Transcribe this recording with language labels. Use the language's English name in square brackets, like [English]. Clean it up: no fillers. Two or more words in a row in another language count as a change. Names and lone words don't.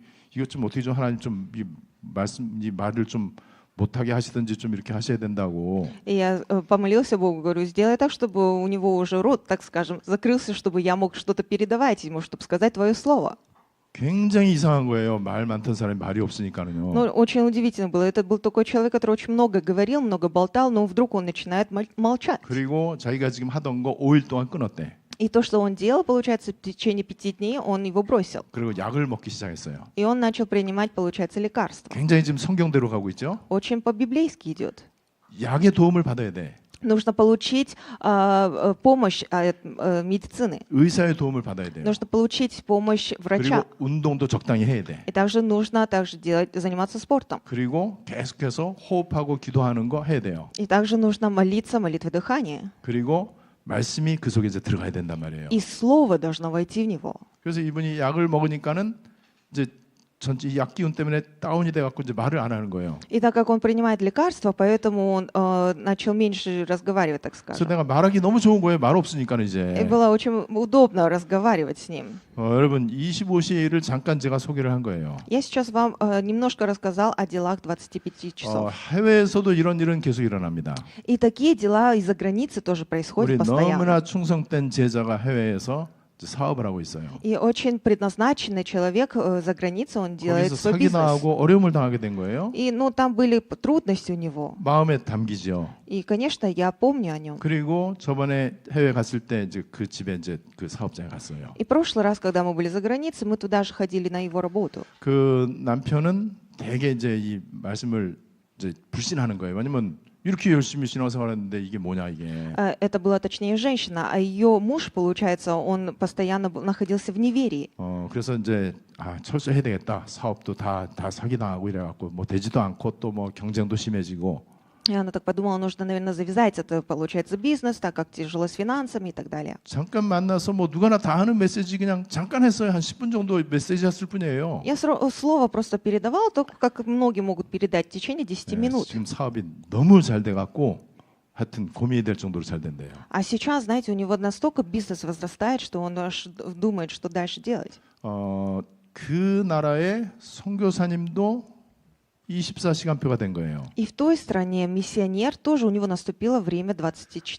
[Korean] 이것 좀 어떻게 좀 하나님 좀 이 말씀 이 말을 좀 못하게 하시든지 좀 이렇게 하셔야 된다고. [Russian] И я помолился Богу, говорю, сделай так, чтобы у него уже рот, так скажем, закрылся, чтобы я мог что-то передавать ему, чтобы сказать твое слово. [Korean] 굉장히 이상한 거예요. 말 많던 사람이 말이 없으니까는요. [Russian] Ну, очень удивительно было. Это был такой человек, который очень много говорил, много болтал, но вдруг он начинает молчать. [Korean] 그리고 자기가 지금 하던 거 5일 동안 끊었대. [Russian] И то, что он делал, получается, в течение 5 дней, он его бросил. [Korean] 그리고 약을 먹기 시작했어요. [Russian] И он начал принимать, получается, лекарства. [Korean] 굉장히 지금 성경대로 가고 있죠. [Russian] Очень по-библейски идет. [Korean] 약의 도움을 받아야 돼. [Russian] нужно получить помощь медицины, [Korean] 의사의 도움을 받아야 돼요. [Russian] нужно получить помощь врача. [Korean] 그리고 운동도 적당히 해야 돼. [Russian] И также нужно заниматься спортом. [Korean] 그리고 계속해서 호흡하고 기도하는 거 해야 돼요. [Russian] И также нужно молиться молитвой дыхания. [Korean] 그리고 말씀이 그 속에 이제 들어가야 된단 말이에요. [Russian] И слово должно войти в него. [Korean] 그래서 이분이 약을 먹으니까는 이제 전체 약 기운 때문에 다운이 돼 갖고 이제 말을 안 하는 거예요. [Russian] И так как он принимает лекарства, поэтому он начал меньше разговаривать, так [Korean] 그래서 [Russian] скажем. [Korean] 내가 말하기 너무 좋은 거예요. 말 없으니까 [Russian] И [Korean] 이제. [Russian] было очень удобно разговаривать с ним. [Korean] 여러분 25시의 일을 잠깐 제가 소개를 한 거예요. [Russian] Я сейчас вам немножко рассказал о делах 25 часов. [Korean] 해외에서도 이런 일은 계속 일어납니다. [Russian] И такие дела из-за границы тоже [Korean] 우리 [Russian] происходят постоянно. [Korean] 너무나 충성된 제자가 해외에서 이제 사업을 하고 있어요. [Russian] И очень предназначенный человек за границей, он делает [Korean] 거기서 [Russian] свой бизнес. [Korean] 사기당하고 어려움을 당하게 된 거예요. [Russian] И там были трудности у него. [Korean] 마음에 담기죠. [Russian] И, конечно, я помню о нем. [Korean] 그리고 저번에 해외 갔을 때 이제 그 집에 이제 그 사업장에 갔어요. [Russian] И прошлый раз, когда мы были за границей, мы туда же ходили на его работу. [Korean] 그 남편은 되게 이제 이 말씀을 이제 불신하는 거예요. 왜냐면 이렇게 열심히 신앙생활했는데 이게 뭐냐 이게. [Russian] Это была точнее женщина, а ее муж, получается, он постоянно находился в неверии. [Korean] 그래서 이제 철수해야 되겠다. 사업도 다 사기당하고 이래갖고 뭐 되지도 않고 또 뭐 경쟁도 심해지고. [Russian] И она так подумала, нужно, наверное, завязать это, получается, бизнес, так как тяжело с финансами и так далее. [Korean] 잠깐 만나서 뭐 누가나 다 하는 메시지 그냥 잠깐 했어요. 한 10분 정도 메시지 했을 뿐이에요. [Russian] Я слово просто передавала, только как многие могут передать в течение 10 минут. [Korean] 지금 사업이 너무 잘 돼갖고 하여튼 고민이 될 정도로 잘 된대요. [Russian] А сейчас, знаете, у него настолько бизнес возрастает, что он аж думает, что дальше делать. [Korean] 그 나라의 선교사님도 24시간표가 된 거예요. [Russian] И в той стране миссионер тоже у него наступило время 24